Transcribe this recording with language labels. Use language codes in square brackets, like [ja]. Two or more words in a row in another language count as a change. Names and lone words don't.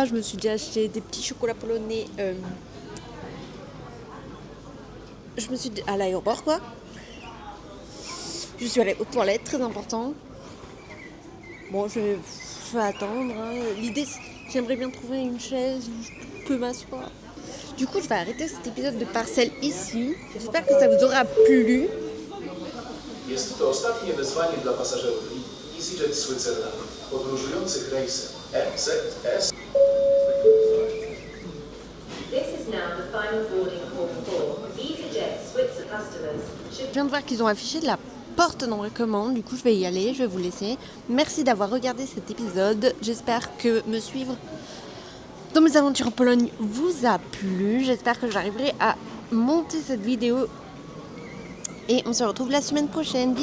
[fr] Je me suis déjà acheté des petits chocolats polonais. Je me suis à l'aéroport quoi. Je suis allée aux toilettes, très important. Bon, je vais attendre. L'idée, j'aimerais bien trouver une chaise où je peux m'asseoir. Du coup, je vais arrêter cet épisode de Parcelle ici. J'espère que ça vous aura plu. [pl] Jest to ostatnie wezwanie dla pasażerów EasyJet Switzerland, podróżujących rejsem EZS. [en] This is now the final boarding call for EasyJet Switzerland customers. [fr] Je viens de voir qu'ils ont affiché la porte d'embarquement, du coup je vais y aller, je vais vous laisser. Merci d'avoir regardé cet épisode. J'espère que me suivre dans mes aventures en Pologne vous a plu. J'espère que j'arriverai à monter cette vidéo. Et on se retrouve la semaine prochaine.